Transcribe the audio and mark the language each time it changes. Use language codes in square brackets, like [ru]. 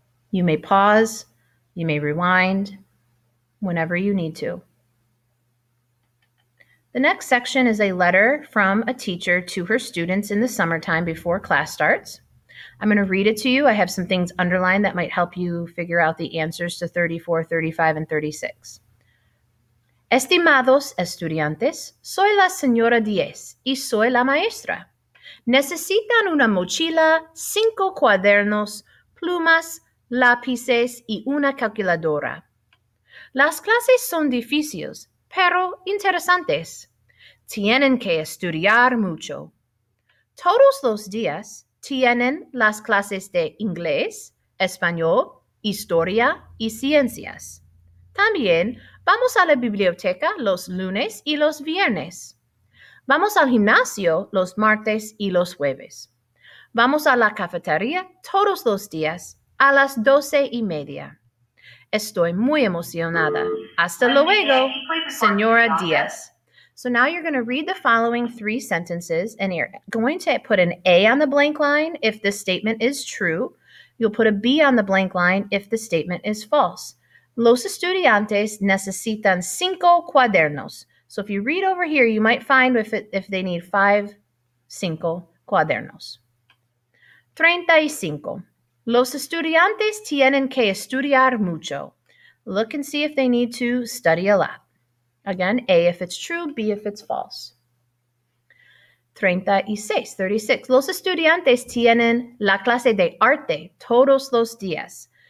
[en] You may pause. You may rewind whenever you need to. The next section is a letter from a teacher to her students in the summertime before class starts. I'm going to read it to you. I have some things underlined that might help you figure out the answers to 34, 35, and 36. [es] Estimados estudiantes, soy la señora Diez y soy la maestra. Necesitan una mochila, 5 cuadernos, plumas, lápices y una calculadora. Las clases son difíciles, pero interesantes. Tienen que estudiar mucho. Todos los días tienen las clases de inglés, español, historia y ciencias. También vamos a la biblioteca los lunes y los viernes. Vamos al gimnasio los martes y los jueves. Vamos a la cafetería todos los días a las 12:30. Estoy muy emocionada. Hasta luego, Señora Diaz. [en] So now you're going to read the following 3 sentences, and you're going to put an A on the blank line if the statement is true. You'll put a B on the blank line if the statement is false. [es] Los estudiantes necesitan 5 cuadernos. [en] So if you read over here, you might find if they need 5 cuadernos. 35. [es] Los estudiantes tienen que estudiar mucho. [en] Look and see if they need to study a lot. Again, A if it's true, B if it's false. 36. [es] Los estudiantes tienen la clase de arte todos los días.